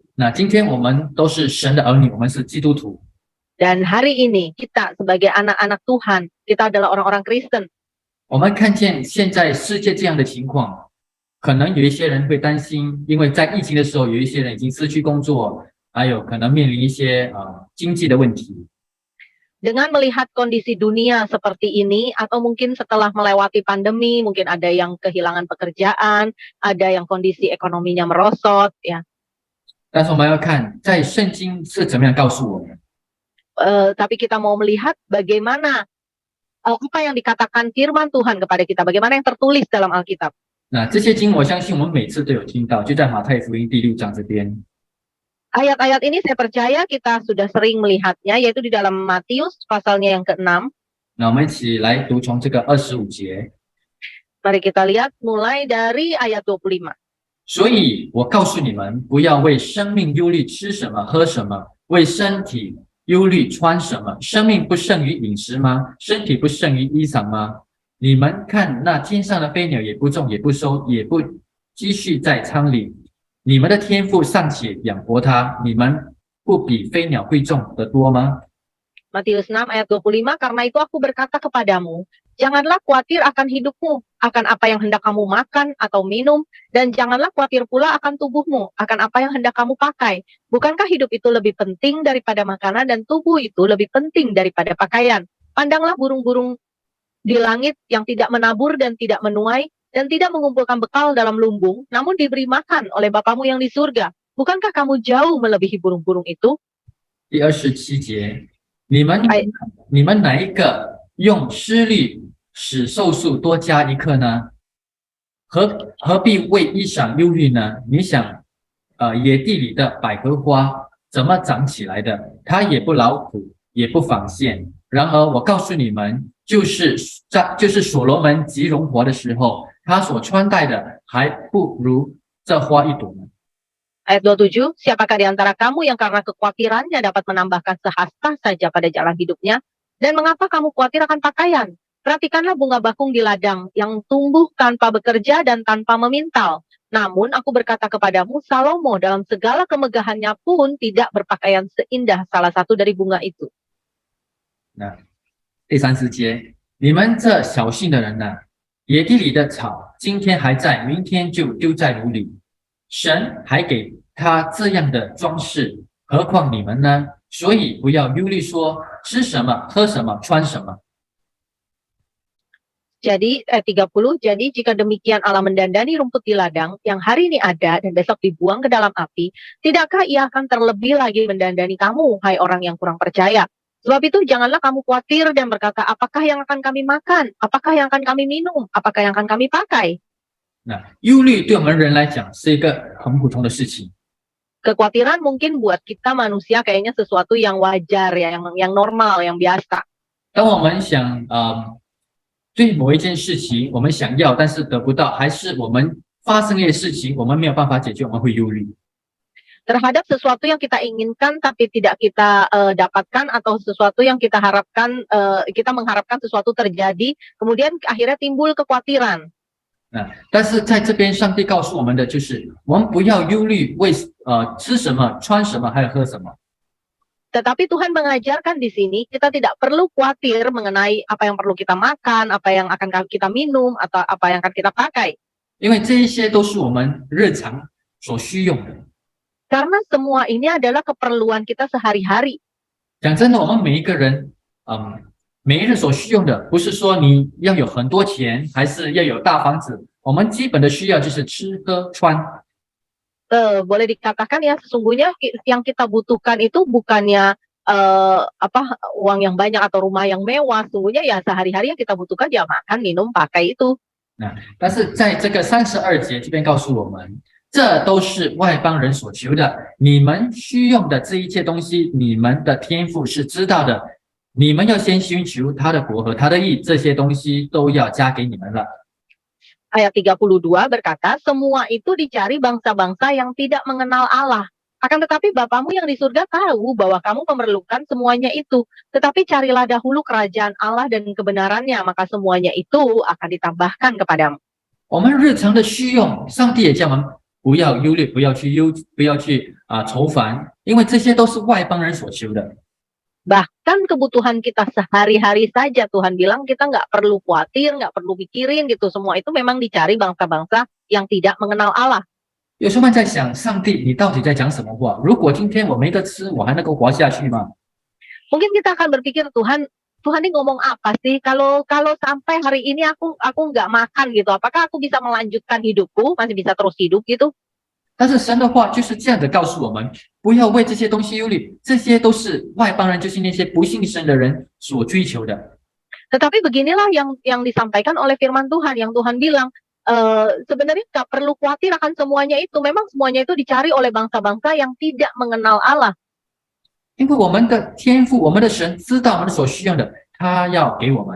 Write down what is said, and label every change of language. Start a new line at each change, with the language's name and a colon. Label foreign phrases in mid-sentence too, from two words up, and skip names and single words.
Chinese: 那今天我们都是神的儿女，我们是基督徒。
Indonesian: Dan hari ini kita sebagai anak-anak Tuhan, kita adalah orang-orang Kristen.
Chinese: 我们看见现在世界这样的情况，可能有一些人会担心，因为在疫情的时候，有一些人已经失去工作，还有可能面临一些经济的问题。
Indonesian: Dengan melihat kondisi dunia seperti ini, atau mungkin setelah melewati pandemi, mungkin ada yang kehilangan pekerjaan, ada yang kondisi ekonominya merosot, ya.
Chinese: 但是我们要看，在圣经是怎么样告诉我们。
Indonesian: Tapi kita mau melihat bagaimana apa yang dikatakan firman Tuhan kepada kita, bagaimana yang tertulis dalam Alkitab.
Chinese: 那这些经，我相信我们每次都有听到，就在马太福音第6章这边。
Indonesian: Ayat-ayat ini saya percaya kita sudah sering melihatnya, yaitu di dalam Matius pasalnya yang ke-6.
Chinese: 那我们一起来读从这个25节。
Indonesian: Mari kita lihat mulai dari ayat 25.
Chinese: 所以我告诉你们，不要为生命忧虑吃什么喝什么，为身体忧虑穿什么。生命不胜于饮食吗？身体不胜于衣裳吗？你们看那天上的飞鸟，也不种也不收，也不积蓄在仓里，你们的天父尚且养活它，你们不比飞鸟贵重得多吗？
Indonesian: Matius 6 ayat 25, karena itu aku berkata kepadamu, janganlah khawatir akan hidupmu, akan apa yang hendak kamu makan atau minum, dan janganlah khawatir pula akan tubuhmu, akan apa yang hendak kamu pakai. Bukankah hidup itu lebih penting daripada makanan, dan tubuh itu lebih penting daripada pakaian? Pandanglah burung-burung di langit yang tidak menabur dan tidak menuai, dan tidak mengumpulkan bekal dalam lumbung, namun diberi makan oleh Bapamu yang di surga. Bukankah kamu jauh melebihi burung-burung itu?
Chinese: 第27节，你们哪一个用思虑使寿数多加一刻呢？何必为衣裳忧虑呢？你想，野地里的百合花怎么长起来的？它也不劳苦，也不纺线。然而我告诉你们，就是所罗门极荣华的时候，他所穿戴的还不如这花一朵呢。
Indonesian: Ayat 27, siapakah di antara kamu yang karena kekhawatirannya dapat menambahkan sehasta saja pada jalan hidupnya? Dan mengapa kamu khawatir akan pakaian? Perhatikanlah bunga bakung di ladang yang tumbuh tanpa bekerja dan tanpa memintal. Namun aku berkata kepadamu, Salomo dalam segala kemegahannya pun tidak berpakaian seindah salah satu dari bunga itu.
Chinese: 那第30节，你们这小信的人呢？野地里的草，今天还在，明天就丢在炉里。神还给他这样的装饰，何况你们呢？所以不要忧虑说吃什么、喝什么、穿什么。
Indonesian: Jadi 30, jadi jika demikian Allah mendandani rumput di ladang yang hari ini ada dan besok dibuang ke dalam api, tidakkah ia akan terlebih lagi mendandani kamu, hai orang yang kurang percaya? Sebab itu janganlah kamu khawatir dan berkata, apakah yang akan kami makan? Apakah yang akan kami minum? Apakah yang akan kami pakai?
Chinese: 那忧虑对我们人来讲是一个很普通的事情。
Indonesian: Kekhawatiran mungkin buat kita manusia kayaknya sesuatu yang wajar ya, yang normal, yang biasa.
Chinese: 当我们想对某一件事情我们想要，但是得不到，还是我们发生一些事情我们没有办法解决，我们会忧虑。
Indonesian: Terhadap sesuatu yang kita inginkan tapi tidak kita dapatkan, atau sesuatu yang kita harapkan, kita mengharapkan sesuatu terjadi, kemudian akhirnya timbul kekhawatiran.
Chinese: 但是在这边上帝告诉我们的就是，我们不要忧虑为吃什么、穿什么，还有喝什么。
Indonesian: Tetapi Tuhan mengajarkan di sini kita tidak perlu khawatir mengenai apa yang perlu kita makan, apa yang akan kita minum, atau apa yang akan kita pakai.
Chinese: 因为这一些都是我们日常所需用的。
Indonesian: Karena semua ini adalah keperluan kita sehari-hari.
Chinese: 讲真的，我们每一个人，每一日所需用的，不是说你要有很多钱，还是要有大房子。我们基本的需要就是吃、喝、穿。
Indonesian: Boleh dikatakan ya, sesungguhnya yang kita butuhkan itu bukannya uang yang banyak atau rumah yang mewah. Sesungguhnya ya sehari-hari yang kita butuhkan ya makan, minum, pakai itu.
Chinese: 但是在这个32节这边告诉我们，这都是外邦人所求的。你们需用的这一切东西，你们的天父是知道的。你们要先寻求他的国和他的义，这些东西都要加给你们了。
Indonesian: Ayat 32 berkata, semua itu dicari bangsa-bangsa yang tidak mengenal Allah. Akan tetapi Bapamu yang di surga tahu bahwa kamu memerlukan semuanya itu. Tetapi carilah dahulu kerajaan Allah dan kebenarannya, maka semuanya itu akan ditambahkan kepadamu.
Chinese: 我们日常的需用，上帝也叫不要忧虑，不要去愁烦，因为这些都是外邦人所求的。
Indonesian: Bahkan kebutuhan kita sehari-hari saja Tuhan bilang kita nggak perlu khawatir, nggak perlu pikirin gitu. Semua itu memang dicari bangsa-bangsa yang tidak mengenal Allah.
Chinese: 有时候我们在想，上帝，你到底在讲什么话？如果今天我没得吃，我还能够活下去吗？
Indonesian: Mungkin kita akan berpikir Tuhan ini ngomong apa sih? Kalau sampai hari ini aku nggak makan gitu, apakah aku bisa melanjutkan hidupku, masih bisa terus hidup gitu?
Chinese: 但是神的话就是这样的告诉我们，不要为这些东西忧虑，这些都是外邦人，就是那些不信神的人所追求的。
Indonesian: Tetapi beginilah yang disampaikan oleh firman Tuhan, yang Tuhan bilang, sebenarnya nggak perlu khawatir akan semuanya itu. Memang semuanya itu dicari oleh bangsa-bangsa yang tidak mengenal Allah.
Chinese: 因为我们的天父，我们的神知道我们所需要的，他要给我们。